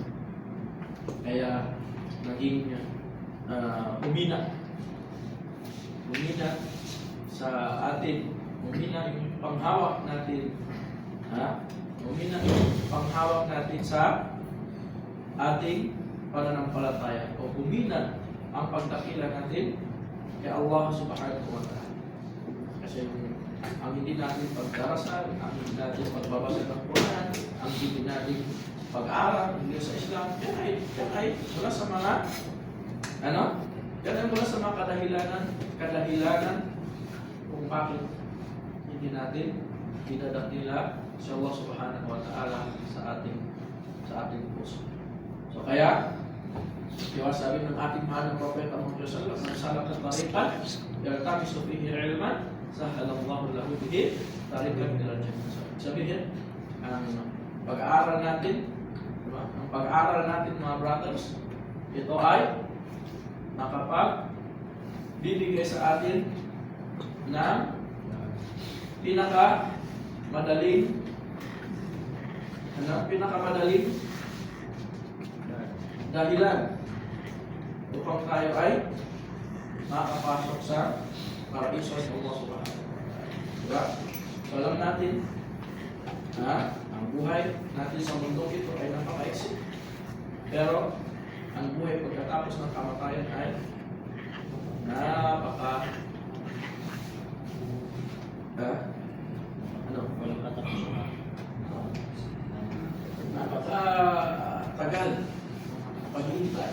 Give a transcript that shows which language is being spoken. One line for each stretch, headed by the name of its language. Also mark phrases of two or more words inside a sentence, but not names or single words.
Filipino: Kaya naging humina sa atin, humina yung panghawak natin, humina yung panghawak natin sa ating pananampalataya, o humina ang pagdakila natin kay Allah
Arabic: سبحانه وتعالى.
Filipino: Kasi ang hindi natin pagdarasal, ang hindi natin pagbabasa ng Quran, ang hindi natin pag-aaral hindi sa Islam, yan ay wala sa mga yan ay wala sa mga kadahilanan kung bakit hindi natin dinadakila si Allah
Arabic: سبحانه وتعالى
Filipino: sa ating puso. So kaya diba sabi ng ating mahal ng Propeta Muhammad
Arabic: صلى الله عليه وسلم, من سلك طريقا يلتمس فيه علما سهل الله له به طريقا إلى الجنة.
Filipino: Sabihin, ang pag-aaral natin, diba? Ang pag-aaral natin mga brothers, ito ay bibigay sa atin ng pinakamadaling dahilan upang tayo ay makapasok sa paraiso ng Allah
Arabic: سبحانه وتعالى.
Filipino: Diba? So alam natin ang buhay natin sa mundo ito ay napakaiksi. Pero ang buhay pagkatapos ng kamatayan ay napakatagal paghihintay.